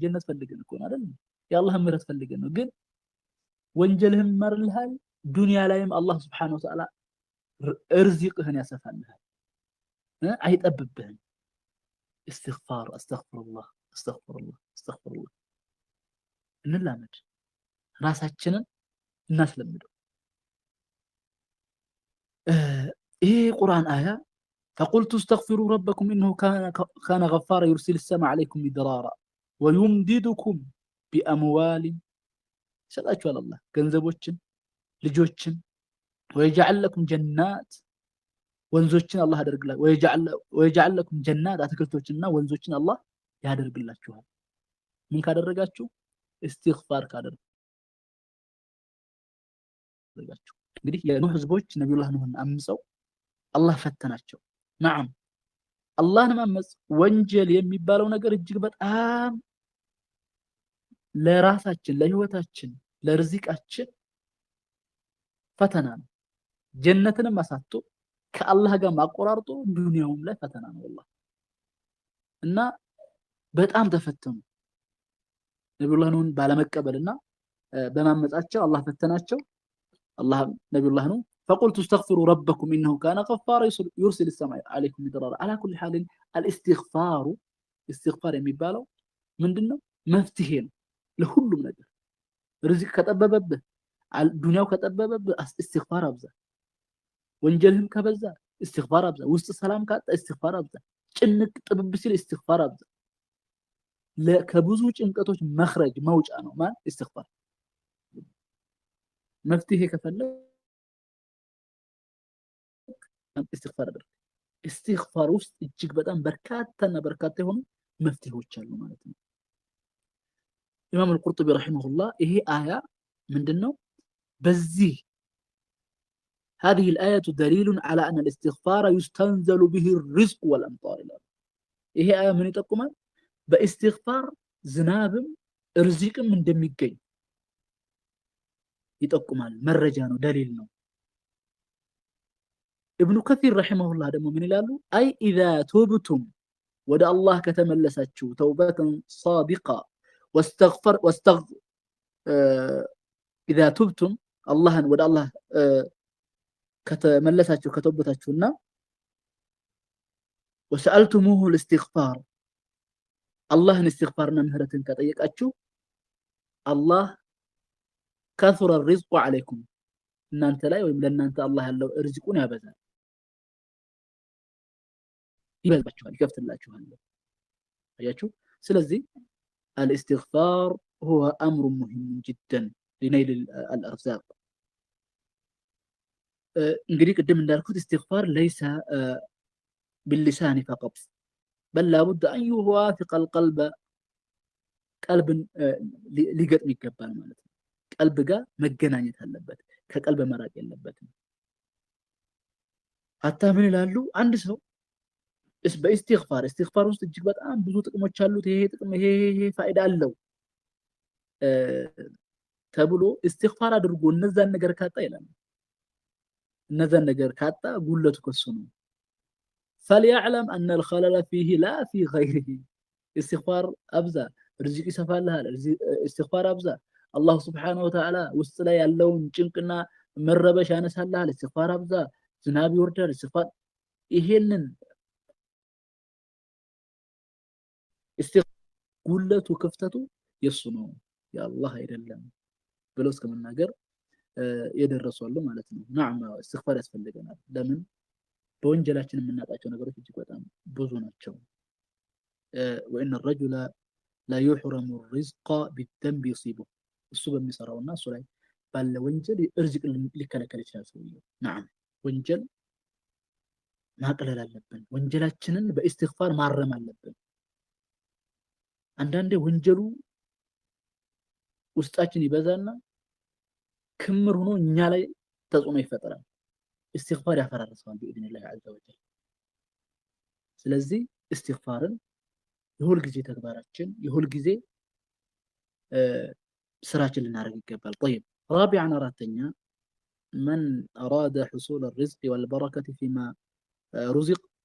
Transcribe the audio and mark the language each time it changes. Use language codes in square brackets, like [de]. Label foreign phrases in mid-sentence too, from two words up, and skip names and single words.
[am] ጀነት ፈልገን እኮ አይደል? የአላህን ምህረት ፈልገን ነው። ግን ወንጀልህን ይማርልሃል፣ ዱንያ ላይም አላህ [ar] سبحانه وتعالى [am] እርዚቅህን ያሰፋልሃል፣ አይጠብብህም። استغفار [ar] أستغفر الله أستغفر الله أستغفر الله [am] እንላመድ፣ ራሳችንን እናስለምደው። ይሄ ቁርአን አያ [ar] فقلت استغفروا ربكم انه كان غفارا يرسل السماء عليكم مدرارا ويمددكم باموال [am] ሰጣችኋል አላህ ገንዘቦችን ልጆችን [ar] ويجعل لكم جنات [am] ወንዞችን አላህ ያደርግላችኋል [ar] ويجعل لكم جنات [am] አትክልቶችንና ወንዞችን አላህ ያደርግላችኋል። ምን ካደረጋችሁ? استغفار ካደረጋችሁ። እንግዲህ የኑህ ህዝቦች ነብዩላህ ኑህን አምፀው አላህ ፈተናቸው። نعم አላህን ማመጽ ወንጀል የሚባለው ነገር እጅግ በጣም ለራሳችን ለህይወታችን ለርዚቃችን ፈተና ነው። ጀነትንም አሳጥቶ ከአላህ ጋር ማቆራርጦ ዱንያውም ላይ ፈተና ነው والله። እና በጣም ተፈተኑ። ነብዩላህ ኑህን ባለመቀበልና በማመጻቸው አላህ ፈተናቸው። [ar] الله نبي الله نوح فقلت استغفروا ربكم انه كان غفارا يرسل السماء عليكم مدرارا. على كل حال الاستغفار [am] የሚባለው ምንድነው? መፍትሄ ነው ለሁሉም ነገር። ርዝቅ ከጠበበብህ፣ ዱንያው ከጠበበብህ استغفار አብዛ። ወንጀልህም ከበዛ استغفار አብዛ። ውስጥ ሰላም ካጣ استغفار አብዛ። ጭንቅ ጥብብ ሲል استغفار አብዛ። ከብዙ ጭንቀቶች መخرج መውጫ ነው ማን استغفار። መፍትሄ ከፈለክ استغفار አድርግ። استغفار ውስጥ እጅግ በጣም በርካታ የሆኑ መፍትሄዎች አሉ ማለት ነው። ኢማም አልቁርጡቢ ረሂመሁላህ ይሄ አያ ምንድነው? [ar] በዚህ هذه الآية دليل على أن الاستغفار يستنزل به الرزق والأمطار. [am] ይሄ አያ ምን ይጠቁማል? በእስትግፋር ዝናብም ርዝቅም እንደሚገኝ ይጠቁማል። መረጃ ነው፣ ደሊል ነው። ኢብኑ ከሲር ረሂመሁላህ ደግሞ ምን ይላሉ? [ar] أي إذا تبتم [am] ወደ አላህ ከተመለሳችሁ [ar] توبة صادقة إذا تبتم [am] አላህን ወደ አላህ ከተመለሳችሁ ከተውበታችሁና [ar] وسألتموه الاستغفار [am] አላህን استغفارና ምህረትን ከጠየቃችሁ አላህ [ar] كثر الرزق عليكم [am] እናንተ ላይ ወይም ለእናንተ አላህ ያለው ርዝቁን ያበዛል፣ ይበዛችኋል፣ ይከፍትላችኋል። አያችሁ። ስለዚህ [ar] الاستغفار هو امر مهم جدا لنيل الارزاق [am] እንግዲህ ቅድም እንዳልኩት [ar] استغفار ليس باللسان فقط بل لابد أن يوافق القلب [am] ቀልብን ሊገጥም ይገባል ማለት ነው። ቀልብ ጋር መገናኘት አለበት። ከቀልብ መራቅ የለበትም። ሀታ ምን ይላሉ አንድ ሰው በኢስቲግፋር ውስጥ እጅግ በጣም ብዙ ጥቅሞች አሉት። ይሄ ጥቅም ይሄ ፋይዳ አለው ተብሎ ኢስቲግፋር አድርጎ እነዛን ነገር ካጣ ይላል። እነዛን ነገር ካጣ ጉለቱ ከሱ ነው። [ar] فليعلم أن الخلل فيه لا في غيره [am] استغفار أبزا ርዝቅ ይሰፋልሃል استغفار أبزا [ar] الله سبحانه وتعالى [am] ውስጥ ላይ ያለውን ጭንቅና መረበሽ ያነሳልሃል استغفار أبزا ዝናብ ይወርዳል استغفار ይሄንን ጉለቱ ክፍተቱ የሱ ነው የአላህ አይደለም ብለው እስከመናገር የደረሱ አሉ ማለት ነው። نعم استغفار ያስፈልገናል። ለምን በወንጀላችን የምናጣቸው ነገሮች እጅግ በጣም ብዙ ናቸው። [ar] وإن الرجل لا يحرم الرزق بالذنب يصيبه [am] እሱ በሚሰራውና እሱ ላይ ባለ ወንጀል ርዝቅ ሊከለከል ይችላል ሰውየው። نعم ወንጀል ማቅለል አለብን። ወንጀላችንን በኢስቲግፋር ማረም አለብን። አንዳንዴ ወንጀሉ ውስጣችን ይበዛና ክምር ሆኖ እኛ ላይ ተጽዕኖ ይፈጠራል። استغفار ያፈራርሰዋል [ar] بإذن الله عز وجل። [am] ስለዚህ استغفارን የሁል ጊዜ ተግባራችን የሁል ጊዜ ስራችን ልናደርግ ይገባል። [ar] طيب رابعا [am] አራተኛ [ar] من أراد حصول الرزق والبركة فيما رزق